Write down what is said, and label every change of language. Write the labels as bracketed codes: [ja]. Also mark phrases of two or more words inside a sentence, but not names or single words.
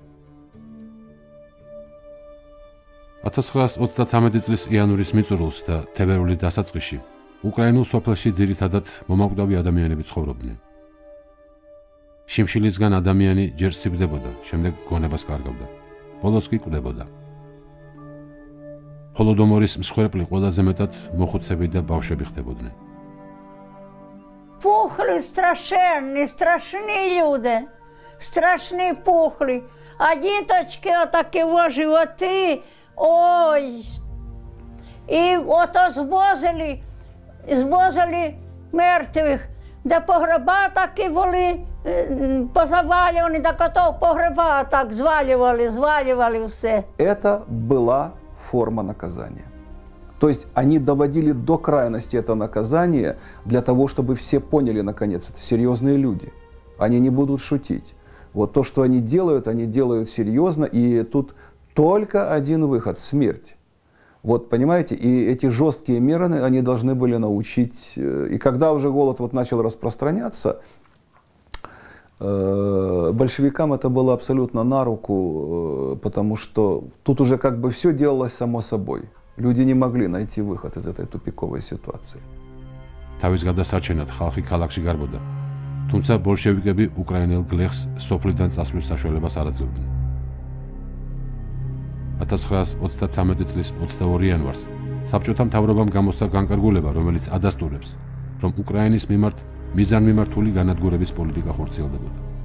[ka] 1933 წლის იანვრის მიწურულს და თებერვლის დასაწყისში უკრაინულ სოფელში ძირითადად მომაკვდავი ადამიანები ცხოვრობდნენ. შიმშილისგან ადამიანი ჯერ სიბდებოდა, შემდეგ გონებას კარგავდა, ბოლოს კი კვდებოდა. ჰოლოდომორის მსხვერპლი ყველაზე მეტად მოხუცები და ბავშვები ხდებოდნენ. [uk] Пухли страшенные, [ru] страшные люди, страшные пухли, [uk] а діточки отакі во животи, ой, і ото звозили мертвих, де погреба такі були позавалювані, так ото погреба так звалювали все. [ru] Это была форма наказания. То есть они доводили до крайности это наказание для того, чтобы все поняли, наконец, это серьезные люди. Они не будут шутить. Вот то, что они делают серьезно, и тут только один выход – смерть. Вот, понимаете, и эти жесткие меры, они должны были научить. И когда уже голод вот начал распространяться, большевикам это было абсолютно на руку, потому что тут уже как бы все делалось само собой. Люди не могли найти выход из этой тупиковой ситуации. [ka] თავის გადასარჩენად ხალხი ქალაქში გარბოდა. თუმცა ბოლშევიკები უკრაინელ გლეხს სოფლიდან წასვლის საშუალებას არ აძლევდნენ. 1933 წლის 22 იანვარს საბჭოთა მთავრობამ გამოსცა განკარგულება, რომელიც ადასტურებს, რომ უკრაინის მიმართ მიზანმიმართული განადგურების პოლიტიკა ხორციელდებოდა.